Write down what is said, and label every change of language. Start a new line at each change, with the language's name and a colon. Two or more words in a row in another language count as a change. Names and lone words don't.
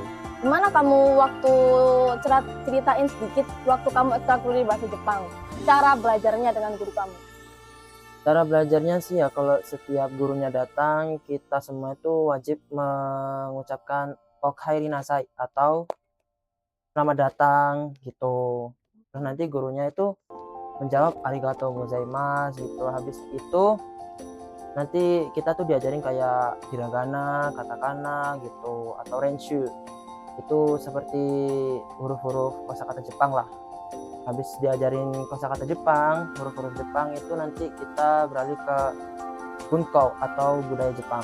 Indonesian: Gimana kamu waktu ceritain sedikit waktu kamu ekstrakurikuler bahasa Jepang, cara belajarnya dengan guru kamu? Cara belajarnya sih ya kalau setiap gurunya datang kita semua itu wajib mengucapkan
Japanese: おかえりなさい
Indonesian: atau selamat datang gitu. Terus nanti gurunya itu menjawab
Japanese: ありがとうございます
Indonesian: gitu. Habis itu nanti kita tuh diajarin kayak hiragana, katakana gitu atau renshu. Itu seperti huruf-huruf kosakata Jepang lah. Habis diajarin kosakata Jepang, huruf-huruf Jepang itu nanti kita beralih ke bunkou atau budaya Jepang.